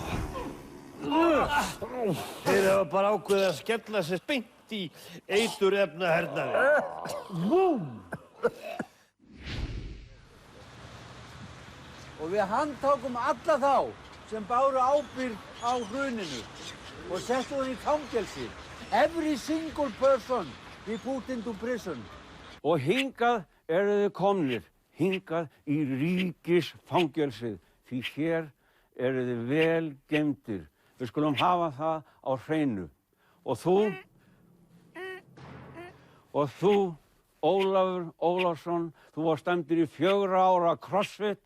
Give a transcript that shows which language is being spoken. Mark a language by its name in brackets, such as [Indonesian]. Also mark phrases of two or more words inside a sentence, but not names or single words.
[Icelandic] Þeir hafa bara ákveðið að skella sér beint í eiturefnahernaði. Búm! Og við handtókum alla þá sem báru ábyrgð á hruninu og settum þeim í fangelsi. [English] Every single person we put into prison. [Icelandic] Og hingað eru þið komnir, hingað í ríkisfangelsið, því hér eru þið vel geymdir. Við skulum hafa það á hreinu. Og þú, Ólafur Ólafsson, þú varst dæmdur í 4 ára crossfit.